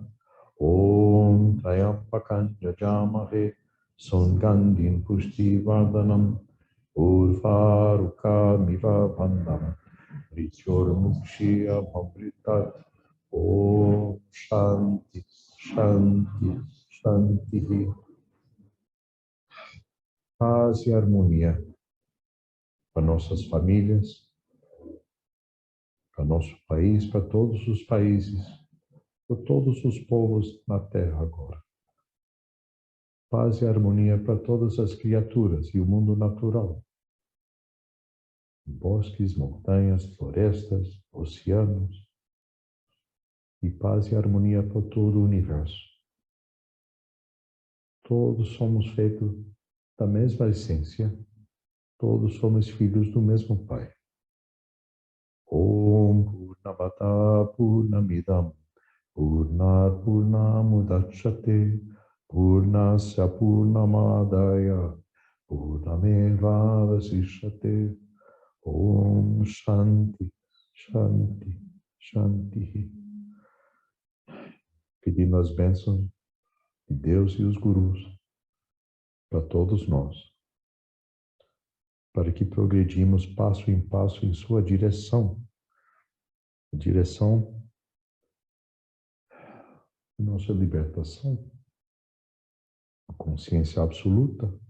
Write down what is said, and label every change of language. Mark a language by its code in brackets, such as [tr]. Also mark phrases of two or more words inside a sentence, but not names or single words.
[sa] ॐ त्र्यम्बकं यजामहे सुगन्धिं पुष्टिवर्धनम् उर्वारुकमिव बन्धनान् मृत्योर् मुक्षीयम् अमृतात्. ॐ शान्तिः शान्तिः शान्तिः. [pt] Paz e harmonia para nossas famílias, para nosso país, para todos os países, para todos os povos na Terra agora. Paz e harmonia para todas as criaturas e o mundo natural. Bosques, montanhas, florestas, oceanos. E paz e harmonia para todo o universo. Todos somos feitos da mesma essência, todos somos filhos do mesmo Pai. [sa] ॐ पूर्णमदः पूर्णमिदम् पूर्णात् पूर्णमुदच्यते पूर्णस्य पूर्णमादाय पूर्णमेव वशिष्यते. ॐ शान्तिः शान्तिः शान्तिः. [pt] Pedindo as bênçãos de Deus e os gurus para todos nós, para que progredimos passo em passo em sua direção, a direção de nossa libertação, a consciência absoluta.